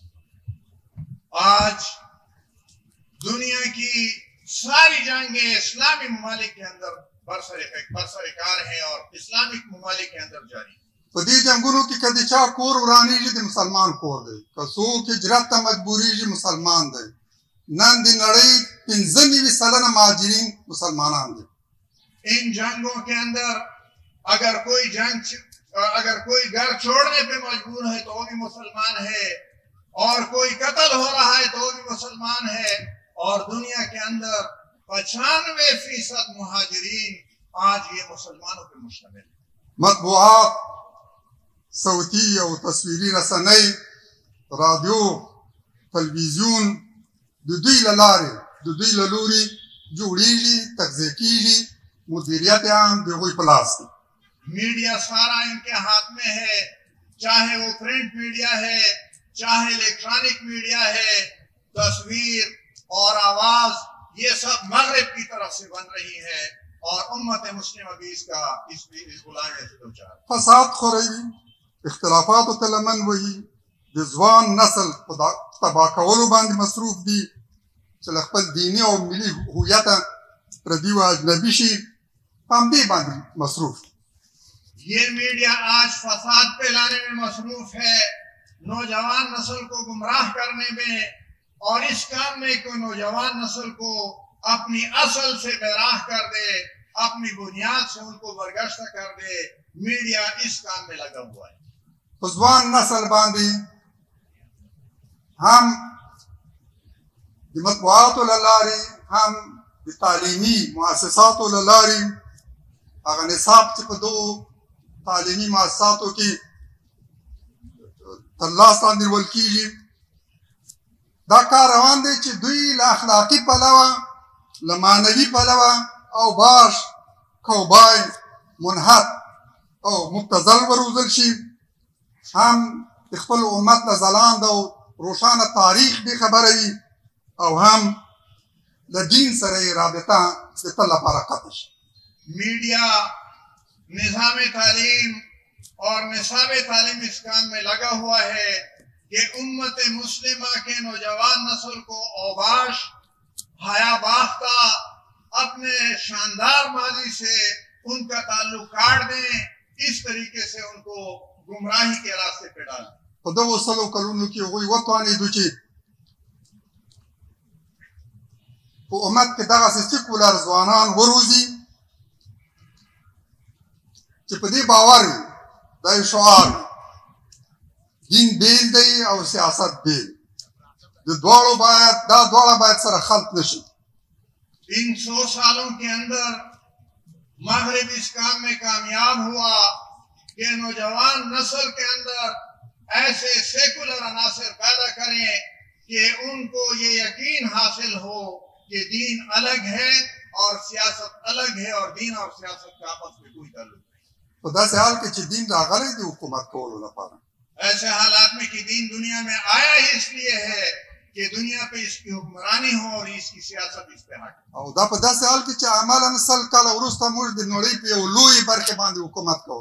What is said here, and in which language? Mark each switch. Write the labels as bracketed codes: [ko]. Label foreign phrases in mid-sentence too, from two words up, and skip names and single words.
[ur] آج دنیا کی ساری جنگیں اسلامی ممالک کے اندر برسرکار ہیں اور اسلامک ممالک کے اندر جاری. [ps] په دې جنګونو کې که د چا کور ورانېږي د مسلمان کور دی، که څوک هجرت ته مجبورېږي مسلمان دی. نن د نړۍ 95% مهاجرین مسلمانان دي. [ur] ان جنگوں کے اندر اگر کوئی گھر چھوڑنے پہ مجبور ہے تو وہ بھی مسلمان ہے، اور کوئی قتل ہو رہا ہے تو وہ بھی مسلمان ہے. اور دنیا کے اندر 95% مہاجرین آج یہ مسلمانوں پہ مشتمل ہے. [ps] مطبوعات، صوتی او تصویري رسنۍ، رادیو، تلویزیون د دوی له لارې د دوی له لوري جوړېږي، تغذیه کېږي، مدیریت هم د هغوی په لاس دی. [ur] میڈیا سارا ان کے ہاتھ میں ہے، چاہے وہ [en] print media [ur] ہے، چاہے [en] electronic media [ur] ہے. تصویر اور آواز یہ سب مغرب کی طرف سے بن رہی ہے، اور امت مسلم ابھی اس غلامی سے دوچار. [ps] فساد خوروي، اختلافاتو ته لمن وهي، د ځوان نسل په تباه کولو باندې مصروف دي چې له خپل دیني او ملي هویته پردي و اجنبي شي، په همدې باندې مصروف دي. [ur] یہ میڈیا آج فساد پھیلانے میں مصروف ہے، نوجوان نسل کو گمراہ کرنے میں اور اس کام میں کوئی نوجوان نسل کو اپنی اصل سے بیراہ کر دے، اپنی بنیاد سے ان کو برگشتہ کر دے، میڈیا اس کام میں لگا ہوا ہے. [ps] ځوان نسل باندې هم د مطبوعاتو له لارې هم د تعلیمي مؤسساتو له لارې هغه نصاب چې په دغو تعلیمي مؤسساتو کې تر لاس لاندې نیول کېږي، دا کار روان دی چې دوی له اخلاقي پلوه، له معنوي پلوه او باش کوبای منحت او مبتذل وروزل شي، هم د خپل امت له ځلانده او روښانه تاریخ بې خبره وي، او هم له دین سره یې رابطه د تل لپاره قطع شي. [ur] میڈیا نظام تعلیم اور نصاب تعلیم اس کام میں لگا ہوا ہے کہ امت مسلمہ کے نوجوان نسل کو اوباش، حیا باختہ، اپنے شاندار ماضی سے ان کا تعلق کاٹ دیں، اس طریقے سے ان کو گمراہی کے راستے پہ ڈالیں. [ps] په دغو سلو کلونو کې هغوی وتوانېدو چې په امت کې دغسې سیکولر ځوانان وروزي چې په دې باور وي، دا یو شعار وي، دین بیل دی او سیاست بیل، دا دواړه باید سره خلط نشي. [ur] ان 100 سالوں کے اندر مغرب اس کام میں کامیاب ہوا کہ نوجوان نسل کے اندر ایسے سیکولر عناصر پیدا کریں کہ ان کو یہ یقین حاصل ہو کہ دین الگ ہے اور سیاست الگ ہے، اور دین اور سیاست کا آپس میں کوئی تعلق نہیں. [ps] په داسې حال کې چې دین راغلی د حکومت کولو لپاره، [ur] ایسے حالات میں کہ دین دنیا میں آیا ہی اس لیے ہے کہ دنیا پہ اس کی حکمرانی ہو اور اس کی سیاست اس پہ حاکم. [ps] او دا په داسې حال کې چې عملاً 100 کاله وروسته موږ د نړۍ په یو لوی برخې باندې حکومت کوو.